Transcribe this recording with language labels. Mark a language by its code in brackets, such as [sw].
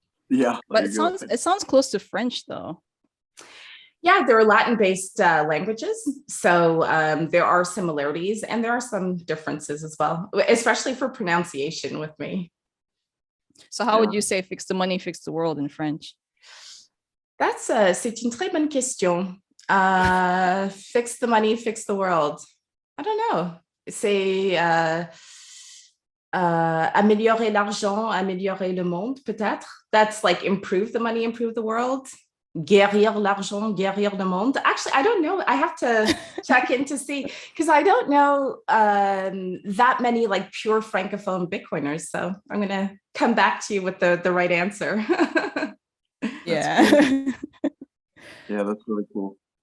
[en] Yeah. But it sounds close to French though. Yeah, they're Latin-based languages. So there are similarities and there are some differences as well, especially for pronunciation with me. So how would Yeah. you say fix the money, fix the world in French? [fr] C'est une très bonne question. [en] Fix the money, fix the world. I don't know. [fr] C'est améliorer l'argent, améliorer le monde, peut-être. [en] That's like improve the money, improve the world. [fr] Guérir l'argent, guérir le monde. [en] Actually, I don't know. I have to check in to see because I don't know that many like pure francophone Bitcoiners. So I'm going to come back to you with the right answer. Yeah. Yeah, that's really cool.